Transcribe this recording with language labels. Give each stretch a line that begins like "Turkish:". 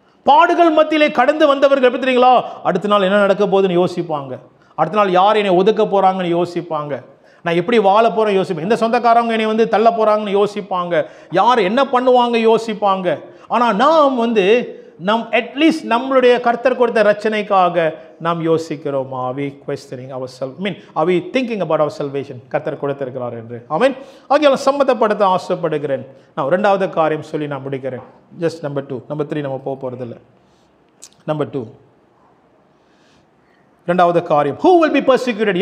Tamil: பாடுகள் மத்தியிலே கடந்து வந்தவர்கள் எப்படி தெரியுங்களா, அடுத்த நாள் என்ன நடக்க போகுதுன்னு யோசிப்பாங்க. அடுத்த நாள் யார் என்னை ஒதுக்க போறாங்கன்னு யோசிப்பாங்க. நான் எப்படி வாழ போறேன் யோசிப்பேன். எந்த சொந்தக்காரங்க என்னை தள்ள போறாங்கன்னு யோசிப்பாங்க. யார் என்ன பண்ணுவாங்க யோசிப்பாங்க. ஆனா நாம் நம் அட்லீஸ்ட் நம்மளுடைய கர்த்தர் கொடுத்த ரட்சணைக்காக நாம் யோசிக்கிறோம்.
English: Are we questioning ourselves? Are we thinking about our salvation?
Tamil: கர்த்தர் கொடுத்திருக்கிறார் என்று. ஆமென். ஆகையால் சம்மதப்படுத்த ஆசைப்படுகிறேன். நான் இரண்டாவது காரியம் சொல்லி நான் முடிக்கிறேன். Just number 2. நம்பர் 3 நம்ம போறதில்லை. நம்பர் 2, இரண்டாவது காரியம்,
English: who will be persecuted?